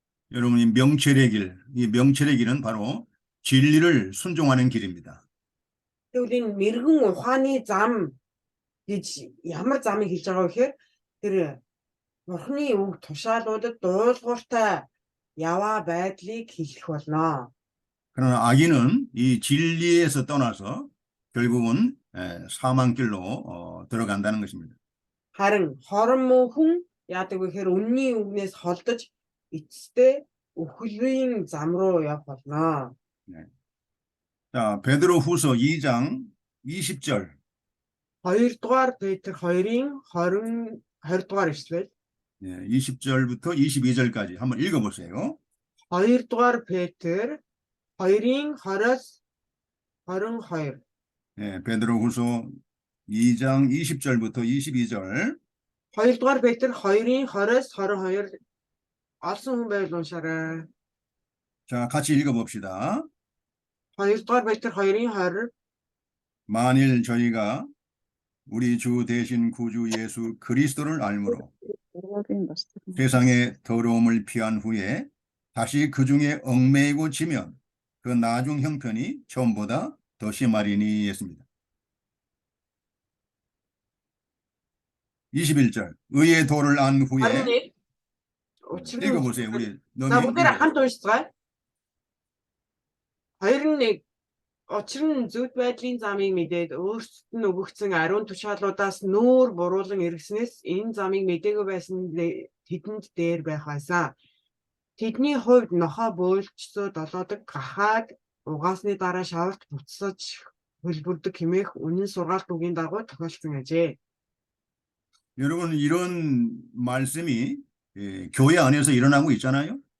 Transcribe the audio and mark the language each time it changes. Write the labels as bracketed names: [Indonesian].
[Korean] 여러분 이 명철의 길, 이 명철의 길은 바로 진리를 순종하는 길입니다. [Mongolian] Тэгвэл энэ мэрэгэн ухааны зам гэж ямар замыг хэлж байгаа вэ гэхээр тэр бурханы үг тушаалуудад дуулууртай яваа байдлыг хэлэх болно. [Korean] 그러나 악인은 이 진리에서 떠나서 결국은 사망길로 들어간다는 것입니다. [Mongolian] Харин хорон муу хүн яадаг вэ гэхээр үнний үгнээс холдож эцэстээ үхлийн зам руу явах болно. [Korean] 자, 베드로 후서 2장 20절. [Mongolian] 2 дугаар Петр 2-ын 20 дугаар эшлэл. [Korean] 20절부터 22절까지 한번 읽어보세요. [Mongolian] 2 дугаар Петр 2-ын 20-аас 22. [Korean] 베드로 후서 2장 20절부터 22절. [Mongolian] 2 дугаар Петр 2-ын 20-аас 22 олсон хүн байвал уншаарай. [Korean] 자, 같이 읽어봅시다. [Mongolian] 2 дугаар Петр 2-ын 20. [Korean] 만일 저희가 우리 주 대신 구주 예수 그리스도를 알므로 세상의 더러움을 피한 후에 다시 그 중에 얽매이고 지면 그 나중 형편이 처음보다 더 심하리니 했습니다. 21절 의의 도를 안 후에 읽어보세요. 우리 [Mongolian] За бүгдээр хамт уншицгаая. 21 Учир нь зөвхт байдлын замыг мэдээд өөрсдөд нь өгөгдсөн ариун тушаалуудаас нүүр буруулан эргэснээс энэ замыг мэдээгүй байсан тэдэнд дээр байх байсан. Тэдний хувьд нохоо бөөлжсөө долоодог гахаад угаасны дараа шаварт буцсаж хөлбөрдөг хэмээх үнэн сургаалт үгийн дагуу тохиолдсон ажээ. [Korean] 여러분 이런 말씀이 교회 안에서 일어나고 있잖아요.